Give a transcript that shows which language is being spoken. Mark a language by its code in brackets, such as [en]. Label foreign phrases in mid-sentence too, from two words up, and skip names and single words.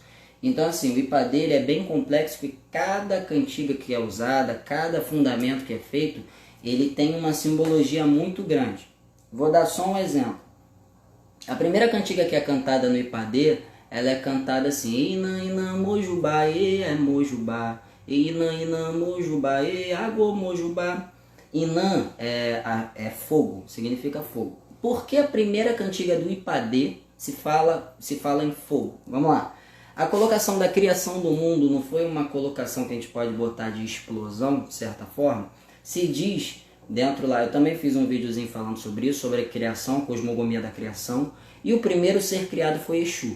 [pt] Então assim, o Ipadê ele é bem complexo, porque cada cantiga que é usada, cada fundamento que é feito, ele tem uma simbologia muito grande. Vou dar só um exemplo. A primeira cantiga que é cantada no Ipadê, ela é cantada assim, [yo] Ina, Ina, Mojubá, é Mojubá. Inã, Inã, Mojubá, Agô, Mojubá. [pt] Inã é fogo, significa fogo. Por que a primeira cantiga do Ipadê se fala em fogo? Vamos lá. A colocação da criação do mundo não foi uma colocação que a gente pode botar de explosão, de certa forma? Se diz dentro lá, eu também fiz um videozinho falando sobre isso, sobre a criação, a cosmogonia da criação, e o primeiro ser criado foi Exu.